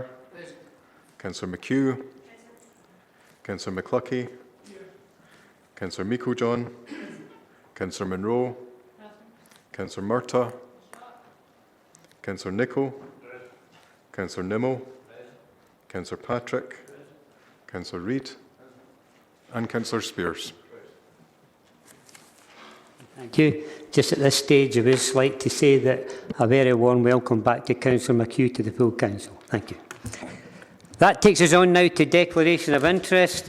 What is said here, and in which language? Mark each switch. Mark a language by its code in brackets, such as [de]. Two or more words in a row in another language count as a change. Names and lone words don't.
[en] Councillor McHugh. Councillor McCluckie. Councillor Meiklejohn. Councillor Monroe. Councillor Murtagh. Councillor Nicholl. Councillor Nimmo. Councillor Patrick. Councillor Reid. And Councillor Spears. Thank you. Just at this stage, I would like to say that a very warm welcome back to Councillor McHugh to the full Council. Thank you. That takes us on now to declaration of interest.